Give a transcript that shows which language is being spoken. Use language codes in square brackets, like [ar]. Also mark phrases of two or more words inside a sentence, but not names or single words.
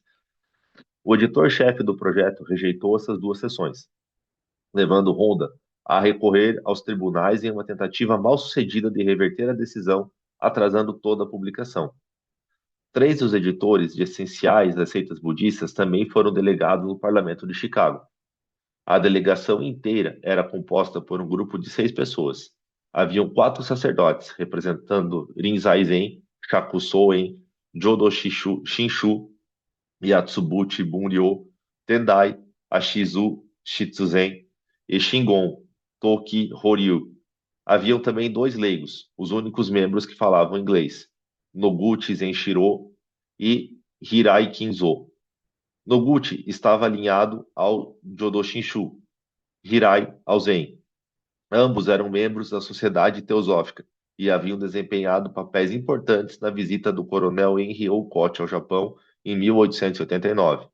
[pt] O editor-chefe do projeto rejeitou essas duas sessões, levando Honda a recorrer aos tribunais em uma tentativa mal-sucedida de reverter a decisão, atrasando toda a publicação. Três dos editores de essenciais das seitas budistas também foram delegados no Parlamento de Chicago. A delegação inteira era composta por um grupo de 6 pessoas. Haviam 4 sacerdotes, representando Rinzai Zen, Shakusoen, Jodo Shinshu, Yatsubuchi Bunryo, Tendai, Ashizu Shitsuzen e Shingon Toki Horyu. Haviam também 2 leigos, os únicos membros que falavam inglês, Noguchi Zenshiro e Hirai Kinzo. Noguchi estava alinhado ao Jodo Shinshu, Hirai ao Zen. Ambos eram membros da Sociedade Teosófica e haviam desempenhado papéis importantes na visita do coronel Henry Olcott ao Japão em 1889.